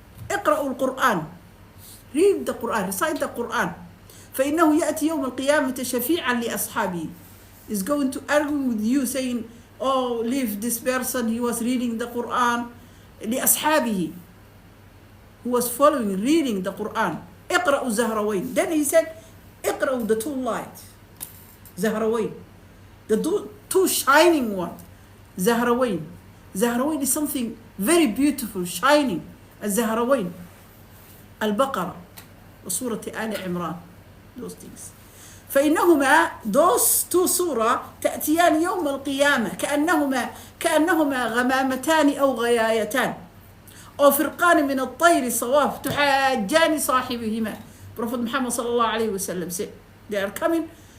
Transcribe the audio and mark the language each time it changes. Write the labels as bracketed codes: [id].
[en] القرآن, read the Quran, recite the Quran, [ar] فإنه يأتي يوم القيامة شفيعا لأصحابه, [en] is going to argue with you saying, oh, leave this person, he was reading the Quran, لأصحابه, who was following, reading the Quran. [ar] اقرأوا الزهروين. [en] Then he said, اقرأوا the 2 lights, زهروين, the two shining one, زهروين. زهروين is something very beautiful, shining. [ar] الزهروين, البقرة, وسورة آل عمران, [en] those things. [ar] فإنهما, [en] those 2 surah, [ar] تأتيان يوم القيامة كأنهما غمامتان أو غيايتان أو فرقان من الطير الصواف تحاجان صاحبهما. [en] Prophet Muhammad sallallahu alaihi wasallam said, they are coming.